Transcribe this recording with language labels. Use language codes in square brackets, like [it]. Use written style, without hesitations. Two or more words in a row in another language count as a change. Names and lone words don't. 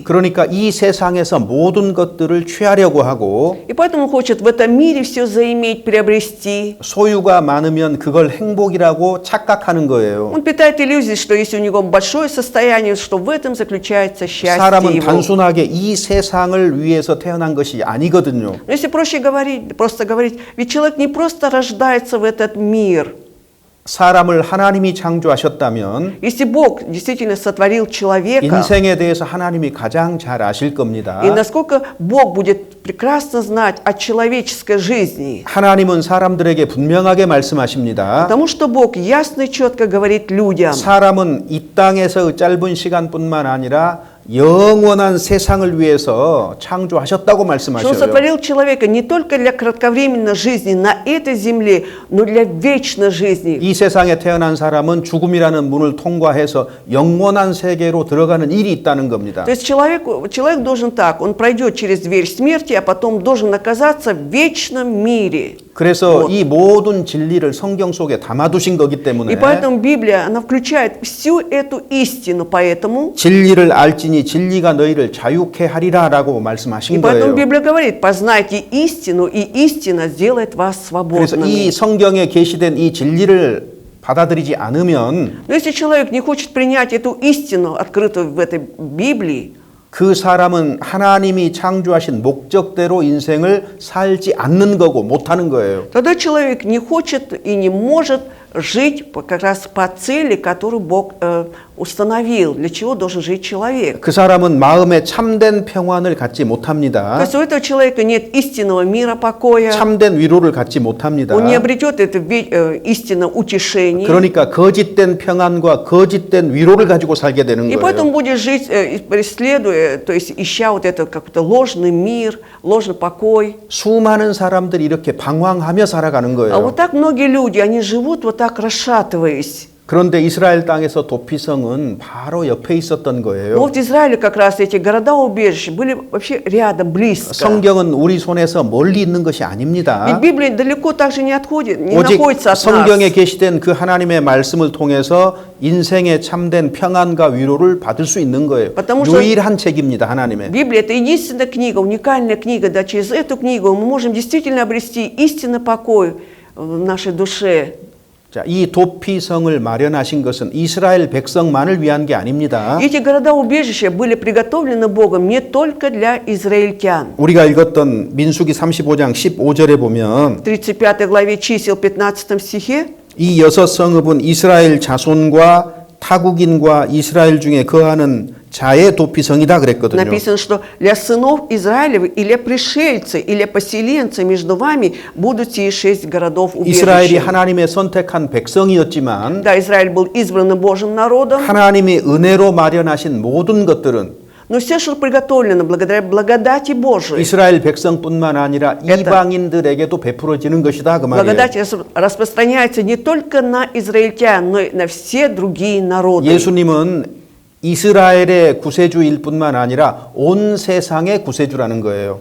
[ko] 그러니까 이 세상에서 모든 것들을 취하려고 하고 [ru] И поэтому он хочет в этом мире все заиметь, приобрести. [ko] 소유가 많으면 그걸 행복이라고 착각하는 거예요. [ru] Он питает иллюзии, что если у него большое состояние, что в этом заключается счастье [ko] 사람은 [ru] его. [ko] 단순하게 이 세상을 위해서 태어난 것이 아니거든요. [ru] Но если проще говорить, просто говорить, ведь человек не просто рождается в этот мир. [ko] 사람을 하나님이 창조하셨다면 [ru] Если Бог действительно сотворил человека, [ko] 인생에 대해서 하나님이 가장 잘 아실 겁니다. [ru] и насколько Бог будет прекрасно знать о человеческой жизни, [ko] 하나님은 사람들에게 분명하게 말씀하십니다. [ru] потому что Бог ясно и четко говорит людям, [ko] 사람은 이 땅에서 짧은 시간뿐만 아니라 영원한 세상을 위해서 창조하셨다고 [ru] что Он [ko] 말씀하셔요. [ru] сотворил человека не только для кратковременной жизни на этой земле, но для вечной жизни. [ko] 이 세상에 태어난 사람은 죽음이라는 문을 통과해서 영원한 세계로 들어가는 일이 있다는 겁니다. [ru] То есть человек должен так, он пройдет через дверь смерти, а потом должен оказаться в вечном мире. [ko] 그래서 이 모든 진리를 성경 속에 담아두신 거기 [ru] И [ko] 때문에 [ru] поэтому Библия, она включает всю эту истину, поэтому [ko] 진리를 알지니 진리가 너희를 자유케 하리라라고 [ru] И [ko] 말씀하신 [ru] поэтому [ko] 거예요. [ru] Библия говорит, познайте истину, и истина сделает вас [ko] 그래서 이 [ru] свободными. [ko] 성경에 계시된 이 진리를 받아들이지 않으면 [ru] Но если человек не хочет принять эту истину, открытую в этой Библии, [ko] 그 사람은 하나님이 창조하신 목적대로 인생을 살지 않는 거고 못하는 거예요. [ru] тогда человек не хочет и не может жить как раз по цели, которую Бог установил, для чего должен жить человек. [ko] 그 사람은 마음에 참된 평안을 갖지 [ru] То [ko] 못합니다. [ru] есть у этого человека нет истинного мира покоя, [ko] 참된 위로를 갖지 못합니다. [ru] он не обретет это истинное утешение, [ko] 그러니까 거짓된 평안과 거짓된 위로를 가지고 살게 되는 [ru] и поэтому [ko] 거예요. [ru] будет жить, преследуя, то есть ища вот этот какой-то ложный мир, ложный покой. [ko] 수많은 사람들이 이렇게 방황하며 살아가는 [ru] А [ko] 거예요. [ru] вот так многие люди, они живут вот так расшатываясь. [ko] 그런데 이스라엘 땅에서 도피성은 바로 옆에 있었던 [ru] Но [ko] 거예요. [ru] вот в Израиле как раз эти города-убежища были вообще рядом, близко. [ko] 성경은 우리 손에서 멀리 있는 것이 [ru] Ведь [ko] 아닙니다. [ru] Библия далеко также не отходит, не [ko] 오직 [ru] находится от [ko] 성경에 [ru] нас. [ko] 계시된 그 하나님의 말씀을 통해서 인생의 참된 평안과 위로를 받을 수 있는 거예요. [ru] Потому что- [ko] 유일한 책입니다, 하나님의. [ru] Библия – это единственная книга, уникальная книга. Да, через эту книгу мы можем действительно обрести истинный покой в нашей душе. [ko] 자, 이 도피성을 마련하신 것은 이스라엘 백성만을 위한 게 아닙니다. [ru] Эти города-убежища были приготовлены Богом не только для израильтян. [ko] 우리가 읽었던 민수기 35장 15절에 보면 [ru] В 35 главе чисел 15 стихе [ko] 이 여섯 성읍은 이스라엘 자손과 타국인과 이스라엘 중에 거하는 자의 도피성이다 그랬거든요. [ru] написано, что для сынов Израилевых или пришельцы, или поселенцы между вами будут те 6 городов [ko] 이스라엘이 [ru] убежища. [ko] 하나님의 선택한 백성이었지만 [ru] Да, Израиль был избранным Божьим народом, [ko] 하나님이 은혜로 마련하신 모든 것들은 [ru] но все, что приготовлено благодаря благодати Божией, [ko] 이스라엘 백성뿐만 아니라 이방인들에게도 베풀어지는 것이다 그 말이에요. [ru] благодать распространяется не только на израильтян, но и на все другие народы. [ko] 예수님은 이스라엘의 구세주일 뿐만 아니라 온 세상의 구세주라는 거예요.